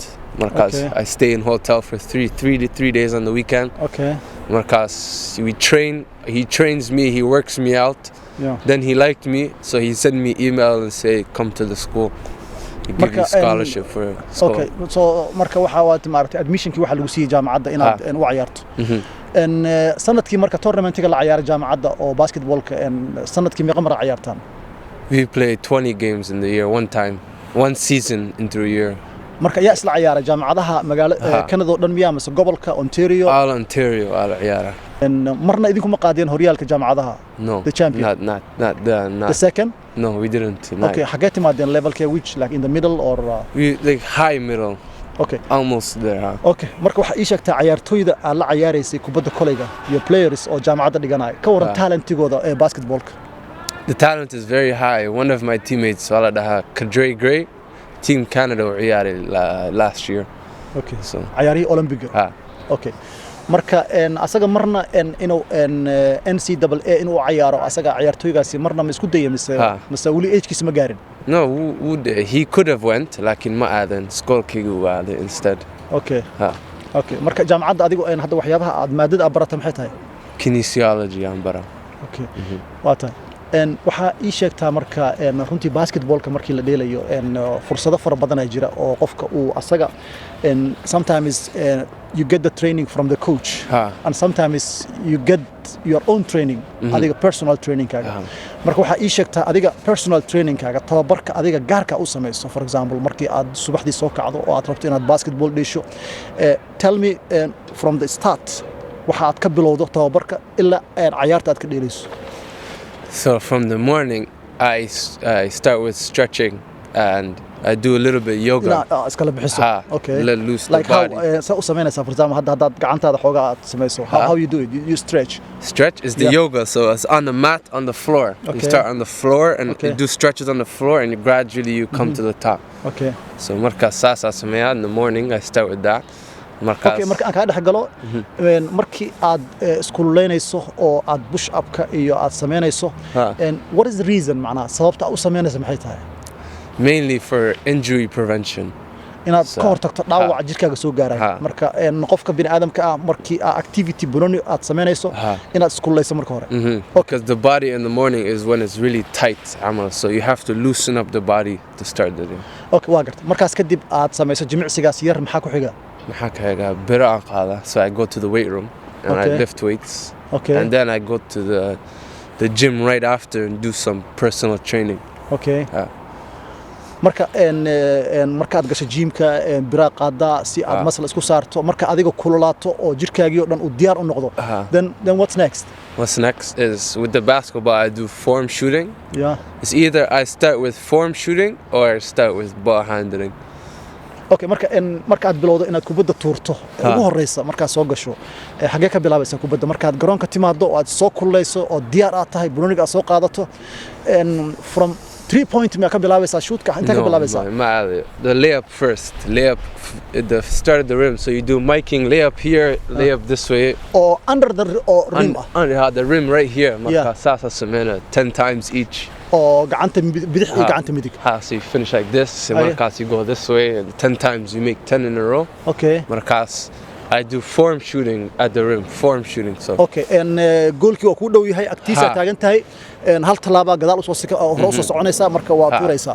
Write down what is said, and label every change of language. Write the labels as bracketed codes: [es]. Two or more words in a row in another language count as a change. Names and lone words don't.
[en] Marcus, I stay in hotel for three days on the weekend. Okay. Marcus, we train. He trains me. He works me out. Yeah. Then he liked me, so he sent me email and say, come to the school. Give you scholarship for school. [so] Okay, so marka waxa waad maartay admissionki waxa lagu siiyay jaamacadda inaad u ciyaarto sanadkii marka tournamentiga la ciyaaray jaamacadda oo basketballka sanadkii meeqa mar ciyaartaan [en] we play 20 games in the year one season into a year [so] marka yaa isla ciyaaray jaamacadaha magaalada Canada oo dhan miyaa mise gobolka Ontario Ontario ciyaara marna idinku ma qaadeen horyaalka jaamacadaha [en] no the champion not the second no we didn't okay [so] xagee timaadeen levelka [en] which like in the middle or we like high middle okay almost there [so] okay marka waxa ii sheegtaa ciyaartooyda aad la ciyaaraysay kubadda koleyga iyo players oo jaamacadda dhiganay ka waran talentigooda ee basketballka [en] the talent is very high one of my teammates [so] wala dhaha [en] Kadre Gray Team Canada [so] oo ciyaaray [en] last year okay so [so] ciyaari Olympic okay marka asaga marna inuu NCAA inuu ciyaaro asaga ciyaartooygaasi marna ma isku dayay mise wali age-kiisa ma gaarin [en] no he could have went [so] laakiin ma aadan schoolkiigu waaday [en] instead [so] okay okay marka jaamacadda adigu hadda waxyaabaha aad maadada aad barata maxay tahay kinesiology aan bara okay waa tahay waxa ii sheegtaa marka runtii basketballka markii la dheelayo fursado fara badan ay jira oo qofka uu asaga [en] sometimes you get the training from the coach and sometimes you get your own training [so] adiga [en] personal training [so] kaaga marka waxa ii sheegtaa adiga [en] personal training [so] kaaga tababarka adiga gaarka u sameeyso [en] for example [so] markii aad subaxdii soo kacdo oo aad rabto inaad basketball dheesho [en] tell me from the start [so] waxa aad ka bilowdo tababarka ilaa ciyaarta aad ka dheelayso [en] So from the morning, I start with stretching and I do a little bit yoga. Okay. Let loose like the body. How so sameynaysa for example [so] hadda gacantaada xoogaa aad sameyso [en] how you do it you stretch stretch is the yoga so it's on the mat on the floor you start on the floor and you do stretches on the floor and gradually you come to the top okay so [so] marka saasa sameeyaa [en] in the morning I start with that [so] okay marka aan ka dhex galo markii aad iskuuleynayso oo aad push upka iyo aad sameynayso [en] what is the reason [so] macnaha sababta aad u sameynayso maxay tahay [en] mainly for injury prevention [so] inaad ka hortagto dhaawac jirkaaga soo gaaray marka qofka bini aadamka ah markii activity buloni aad sameynayso inaad iskuuleyso marka hore [en] because the body in the morning is when it's really tight so you have to loosen up the body to start the day [so] okay waa gartay markaas kadib aad sameyso jimicsigaas yar maxaa ku xiga biro aan qaada [en] so I go to the weight room and I lift weights and then I go to the gym right after and do some personal training [so] okay marka markaad gasho gymka bira qaada si aad muscle isku saarto marka adiga kululaato oo jirkaagii oo dhan u diyaar u noqdo [en] then what's next is with the basketball I do form shooting it's either I start with form shooting or I start with ball handling [so] okay marka aad bilowdo inaad kubadda tuurto ugu horeysa marka soo gasho xagee ka bilaabaysaa kubadda marka aad garoonka timaado oo aad soo kululeyso oo diyaar aad tahay buloniga aad soo qaadato [en] from 3 point [so] ma ka bilaabaysaa shootka inta ka bilaabaysaa [en] the layup first layup at the start of the rim so you do miking layup here layup this way or under the rim under the rim right here [so] marka saasa sameena [en] 10 times each [so] oo gacanta bidix iyo gacanta midig [en] so you finish like this and markaas you go this way and 10 times you make 10 in a row okay markaas I do form shooting at the rim form shooting so okay and [so] goalkii waa ku dhow yahay agtiisa taagan tahay hal talaaba gadaal u soo soconaysa marka waa tuuraysa